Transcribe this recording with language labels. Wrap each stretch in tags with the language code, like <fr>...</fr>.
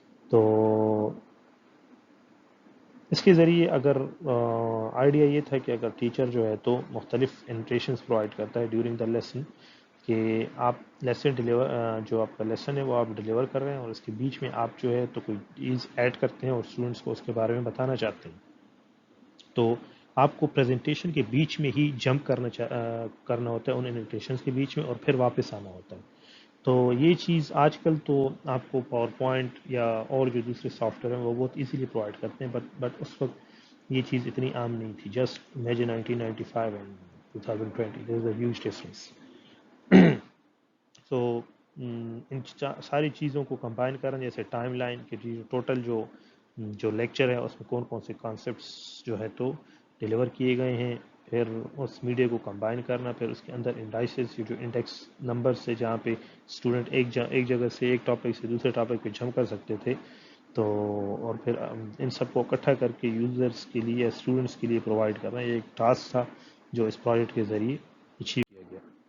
<ur>تو اس کے ذریعے اگر آئیڈیا یہ تھا کہ اگر ٹیچر جو ہے تو مختلف انویٹیشنز پرووائڈ کرتا ہے ڈیورنگ دا لیسن کہ آپ لیسن ڈیلیور جو آپ کا لیسن ہے وہ آپ ڈیلیور کر رہے ہیں اور اس کے بیچ میں آپ جو ہے تو کوئی چیز ایڈ کرتے ہیں اور اسٹوڈنٹس کو اس کے بارے میں بتانا چاہتے ہیں تو آپ کو پریزنٹیشن کے بیچ میں ہی جمپ کرنا ہوتا ہے ان انویٹیشنز کے بیچ میں اور پھر واپس آنا ہوتا ہے. تو یہ چیز آج کل تو آپ کو پاور پوائنٹ یا اور جو دوسرے سافٹ ویئر ہیں وہ بہت ایزیلی پرووائڈ کرتے ہیں بٹ اس وقت یہ چیز اتنی عام نہیں تھی.</ur> <en>Just imagine 1995 and 2020 there is a huge difference.</en> <ur>تو ان ساری چیزوں کو کمبائن کرنا جیسے ٹائم لائن کہ ٹوٹل جو لیکچر ہے اس میں کون کون سے کانسیپٹس جو ہے تو ڈیلیور کیے گئے ہیں پھر اس میڈیا کو کمبائن کرنا پھر اس کے اندر انڈائسز جو انڈیکس نمبر سے جہاں پہ اسٹوڈنٹ ایک جگہ سے ایک ٹاپک سے دوسرے ٹاپک پہ جمپ کر سکتے تھے تو اور پھر ان سب کو اکٹھا کر کے یوزرس کے لیے اسٹوڈنٹس کے لیے پرووائڈ کرنا یہ ایک ٹاسک تھا جو اس پروجیکٹ کے ذریعے اچیو کیا گیا.</ur>